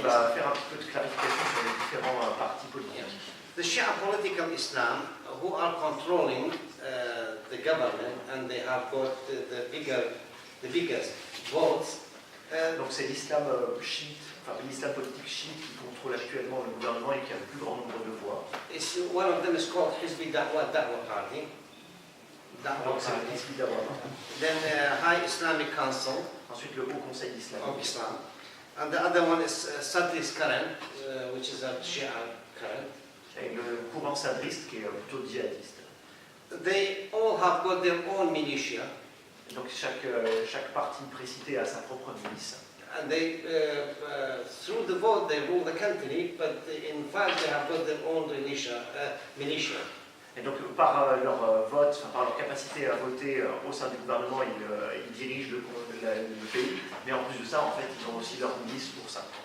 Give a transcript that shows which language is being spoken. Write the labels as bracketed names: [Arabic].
[French] on va faire un petit peu de clarification sur les différents partis politiques. [English] the Shia political Islam who are controlling the government and they have got the biggest votes. [French] Donc c'est l'islam chiite, l'islam politique chiite qui contrôle actuellement le gouvernement et qui a le plus grand nombre de voix. [English] One of them is called Hizbi Da'wa Party. [French] Donc c'est le Hizbi Da'wa. [English] Then High Islamic Council [French] Ensuite le Haut Conseil d'Islam. [English] of Islam. And the other one is Sadri's Current, which is a Shia current. [French] Et le courant sadriste qui est plutôt djihadiste. [English] They all have got their own militia. [French] Donc chaque parti précité a sa propre milice. [English] And they, through the vote, they rule the country, but in fact they have got their own militia. [French] Et donc par leur vote, par leur capacité à voter au sein du gouvernement, ils dirigent le pays. Mais en plus de ça, en fait, ils ont aussi leur milice pour ça.